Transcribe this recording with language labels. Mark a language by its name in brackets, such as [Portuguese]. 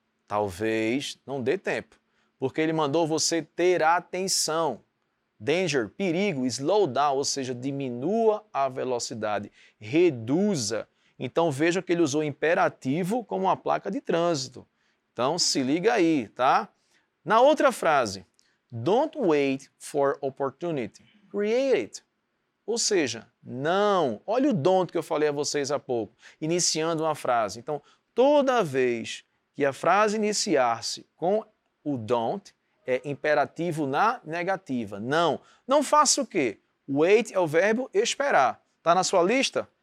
[Portuguese] Talvez não dê tempo, porque ele mandou você ter atenção. Danger, perigo, [English] slow down, [Portuguese] ou seja, diminua a velocidade, reduza. Então veja que ele usou imperativo como uma placa de trânsito. Então se liga aí, tá? Na outra frase, [English] don't wait for opportunity, create it. [Portuguese] Ou seja, não. Olha o don't que eu falei a vocês há pouco, iniciando uma frase. Então, toda vez que a frase iniciar-se com o don't, é imperativo na negativa. Não. Não faça o quê? Wait é o verbo esperar. Está na sua lista?